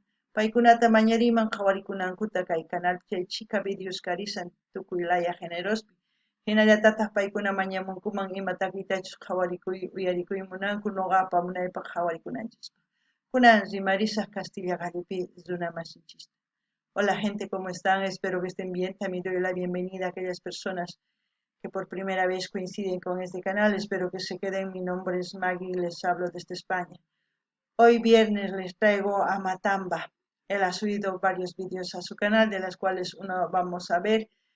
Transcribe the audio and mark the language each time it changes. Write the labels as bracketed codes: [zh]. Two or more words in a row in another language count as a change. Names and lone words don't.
[qu] Paykunata mañariman qhawarikunankutta kay canal chay chika videos karisan tukuy laya generospi. Hinallatataq paykuna mañamunkuman ima takitachus qhawarikuy uyarikuymunanku noqapa munaypaq qhawarikunanchikpa. Kunan rimarisaq Castilla Galipi runa masinchista. [es] Hola gente, ¿cómo están? Espero que estén bien. También doy la bienvenida a aquellas personas que por primera vez coinciden con este canal. Espero que se queden. Mi nombre es Maggie y les hablo desde España. Hoy viernes les traigo a Matamba. Él ha subido varios vídeos a su canal, de las cuales uno vamos a ver.